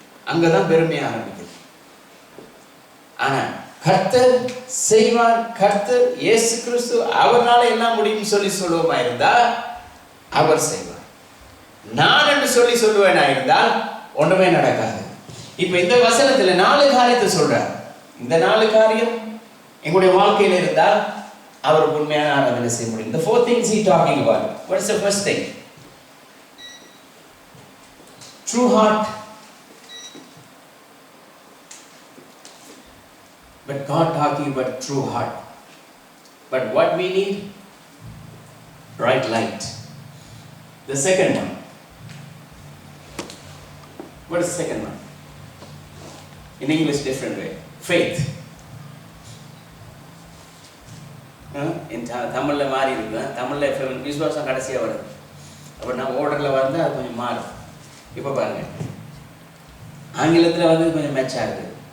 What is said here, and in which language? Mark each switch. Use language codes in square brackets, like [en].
[ta] அங்கதான் பெருமையை ஆரம்பிக்குது. ஆனா கர்த்தர் செய்வார், கர்த்தர் இயேசு கிறிஸ்து அவர்னால எல்லாம் முடியும் சொல்லி சொல்லுவோமா இருந்தா அவர் செய்வார். நான் என்று சொல்லுவேனா இருந்தால் ஒன்றுமே நடக்காது. இப்ப இந்த வசனத்துல 4 காரியத்தை சொல்றார். இந்த 4 காரியம் எங்களுடைய வாழ்க்கையில் இருந்தால் அவருக்கு உண்மையான ஆராதனை செய்ய முடியும். [en] The 4 things he talking about. What is the first thing? True heart. But God talking about true heart. But what we need? Bright light. The second one. What is the second one? In English, different way. Faith. [ta] In தமிழ்ல மாறி இருக்கு. தமிழ்ல விசுவாசம் கடைசியா வருது. அப்ப நான் ஓர்டர்ல வந்து அது கொஞ்சம் மாறும். இப்ப பாருங்க, ஆங்கிலத்துல வந்து கொஞ்சம் மேட்சா இருக்கு.